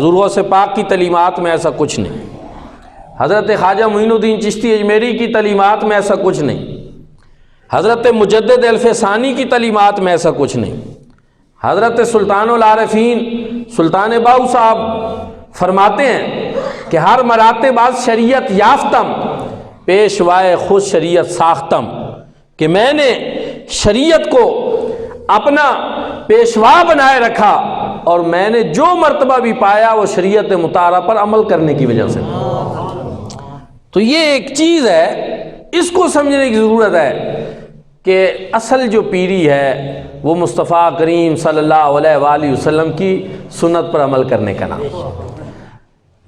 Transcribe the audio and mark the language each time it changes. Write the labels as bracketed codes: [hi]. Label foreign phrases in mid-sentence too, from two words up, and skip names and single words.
[ur] حضور غوث پاک کی تعلیمات میں ایسا کچھ نہیں، حضرت خواجہ معین الدین چشتی اجمیری کی تعلیمات میں ایسا کچھ نہیں، حضرت مجدد الف ثانی کی تعلیمات میں ایسا کچھ نہیں۔ حضرت سلطان العارفین سلطان باہو صاحب فرماتے ہیں کہ [fa] ہر مراتب از شریعت یافتم پیشوائے خود شریعت ساختم، [ur] کہ میں نے شریعت کو اپنا پیشوا بنائے رکھا اور میں نے جو مرتبہ بھی پایا وہ شریعت مطہرہ پر عمل کرنے کی وجہ سے۔ تو یہ ایک چیز ہے، اس کو سمجھنے کی ضرورت ہے کہ اصل جو پیری ہے وہ مصطفیٰ کریم صلی اللہ علیہ وآلہ وسلم کی سنت پر عمل کرنے کا نام۔